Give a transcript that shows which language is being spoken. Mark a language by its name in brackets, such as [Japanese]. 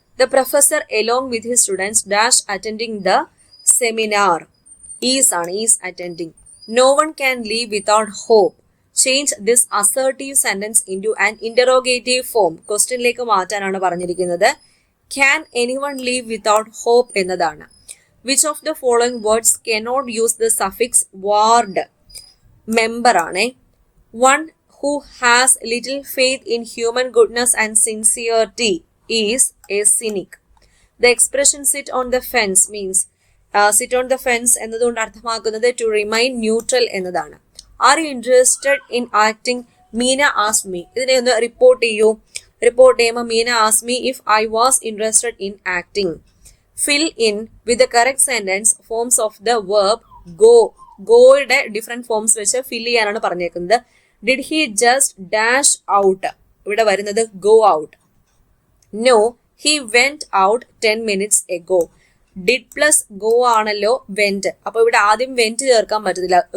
[English] The professor along with his students dash attending the seminar. Is attending. No one can live without hope. Change this assertive sentence into an interrogative form. [Malayalam] ക്വസ്റ്റ്യനിലേക്ക് മാറ്റാനാണ് പറഞ്ഞിരിക്കുന്നത്. [English] Can anyone live without hope എന്നതാണ്. Which of the following words cannot use the suffix ward? Member ആണ്. One who has little faith in human goodness and sincerity is a cynic. The expression sit on the fence means sit on the fence [Malayalam] എന്നതുകൊണ്ട് അർത്ഥമാക്കുന്നത് [English] to remain neutral എന്നതാണ്. Are you interested in acting? Meena asked me. [Malayalam] ഇതിനെ ഒന്ന് report ചെയ്യൂ. Report ചെയ്യുമ്പോൾ [English] Meena asked me if I was interested in acting. Fill in with the correct sentence forms of the verb go. [Malayalam] ഗോയുടെ different forms വെച്ച് ഫിൽ ചെയ്യാനാണ് പറഞ്ഞേക്കുന്നത്. [English] Did he just dash out? [Malayalam] ഇവിടെ വരുന്നത് [English] Go out. No he went out 10 minutes ago. [Malayalam] Did plus go ആണല്ലോ went. അപ്പൊ ഇവിടെ ആദ്യം went ചേർക്കാൻ പറ്റത്തില്ല.